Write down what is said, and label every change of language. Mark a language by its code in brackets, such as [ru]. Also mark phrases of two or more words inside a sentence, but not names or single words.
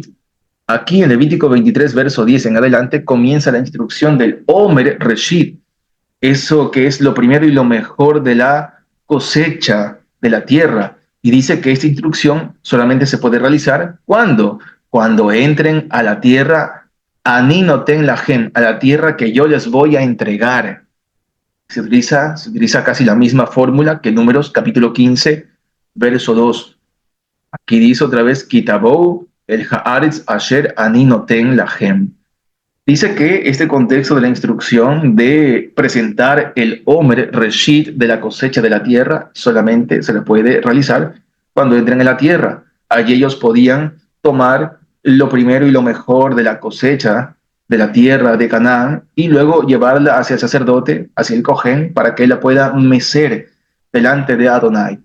[es] Aquí en Levítico 23, verso 10 en adelante, comienza la instrucción del Omer Reshit, eso que es lo primero y lo mejor de la cosecha de la tierra. Y dice que esta instrucción solamente se puede realizar cuando entren a la tierra, [he] אני נותן להם, [es] a la tierra que yo les voy a entregar. Se utiliza casi la misma fórmula que Números capítulo 15, verso 2. Aquí dice otra vez, [he] כי תבאו אל הארץ אשר אני נותן להם. [es] Dice que este contexto de la instrucción de presentar el Omer Reshit de la cosecha de la tierra solamente se le puede realizar cuando entren en la tierra. Allí ellos podían tomar lo primero y lo mejor de la cosecha de la tierra de Canaán y luego llevarla hacia el sacerdote, hacia el Cohen, para que él la pueda mecer delante de Adonai.